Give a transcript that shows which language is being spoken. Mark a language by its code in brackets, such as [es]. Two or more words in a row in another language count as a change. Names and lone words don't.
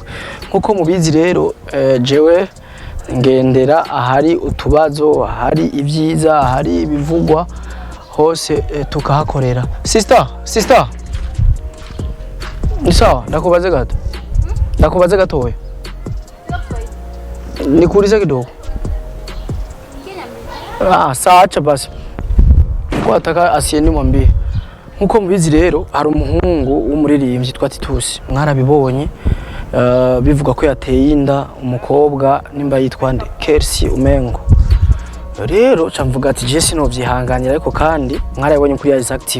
[rn] Nkuko mubizi rero jewe ngendera ahari utubazo, ahari ibyiza, ahari ibivugwa hose tukahakorera. Sister [sw] ni sawa, [rn] ndakubaze gato. Ndakubaze gatoya. [sw] Nikuulize kidogo. Sawa acha basi. Wataka asieni mwambie. [rn] Nkuko mubizi rero hari umuhungu w'umuririmbyi twa Titusi. Mwarabibonye bivuga ko yateye Inda umukobwa nimba yitwa nde Kercy Umuhungu. Rero camvuga ati je sinovyihanganira ariko kandi mwarabibonye kuri Isaa Tv.